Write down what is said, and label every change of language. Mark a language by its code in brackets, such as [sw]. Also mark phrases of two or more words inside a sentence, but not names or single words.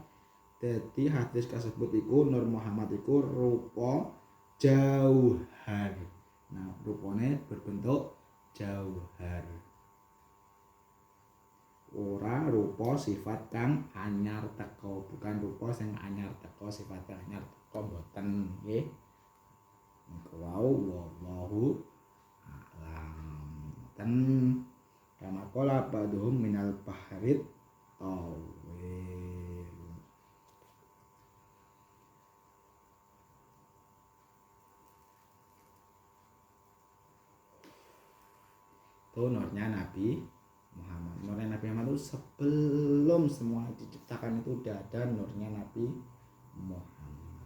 [jv] Dadi hadis kasebut iku Nur Muhammad iku rupa jauhar. Nah, rupane berbentuk jauhar. Ora rupa sifat kang anyar teko, bukan rupa sing anyar teko, sifat kang anyar teko mboten nggih. Niku wau [ar] wallahu a'lam. Ten kama qala ba'dhum minal bahrit tawil. [id] Nurnya Nabi Muhammad. Nurnya Nabi Muhammad itu sebelum semua diciptakan itu udah ada nurnya Nabi Muhammad.